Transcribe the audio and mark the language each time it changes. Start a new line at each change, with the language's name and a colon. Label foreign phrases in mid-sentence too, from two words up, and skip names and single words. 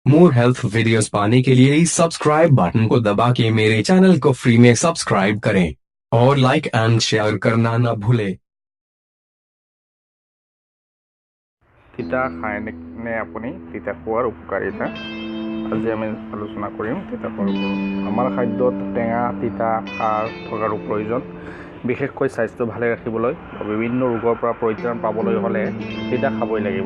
Hindi: मोर
English: health videos
Hindi: पाने के लिए इस
English: subscribe button
Hindi: को दबा के मेरे चैनल को फ्री में सब्सक्राइब करें और
English: like and share
Hindi: करना ना भूलें।
Assamese: তিতা খায়নে আপুনি তিতা খোৱাৰ উপকাৰিতা আজি আমি আলোচনা কৰিম তিতা খোৱাৰ ওপৰত। আমাৰ খাদ্যত টেঙা তিতা খাৰ থকাৰো প্ৰয়োজন। বিশেষকৈ স্বাস্থ্য ভালে ৰাখিবলৈ বিভিন্ন ৰোগৰ পৰা পৰিত্ৰাণ পাবলৈ হ'লে তিতা খাবই লাগিব।